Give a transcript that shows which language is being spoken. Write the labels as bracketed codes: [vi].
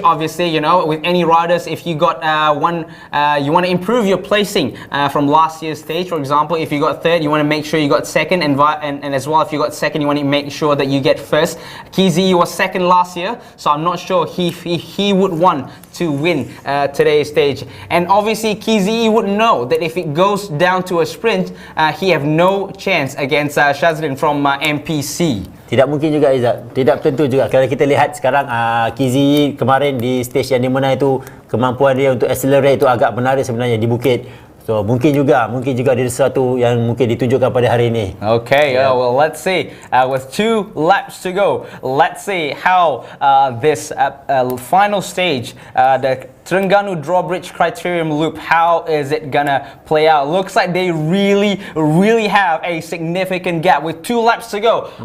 [en] Obviously, you know, with any riders, if you got you want to improve your placing from last year's stage. For example, if you got third, you want to make sure you got second, and as well if you got second, you want to make sure that you get first. Kizi Yi was second last year, so I'm not sure he would want to win today's stage. And obviously Kizi Yi would know that if it goes down to a sprint, he have no chance against Shazlin from MPC. [ms] Tidak mungkin juga Izzat, tidak tentu juga. Kalau kita lihat sekarang Kizi Yi kemarin di stage yang dia menang itu, kemampuan dia untuk accelerate itu agak menarik sebenarnya di bukit. So mungkin juga ada sesuatu yang mungkin ditunjukkan pada hari ini. [en] Okay, well let's see. With 2 laps to go, let's see how this final stage, the Terengganu Drawbridge Criterium Loop, how is it gonna play out? Looks like they really have a significant gap with 2 laps to go.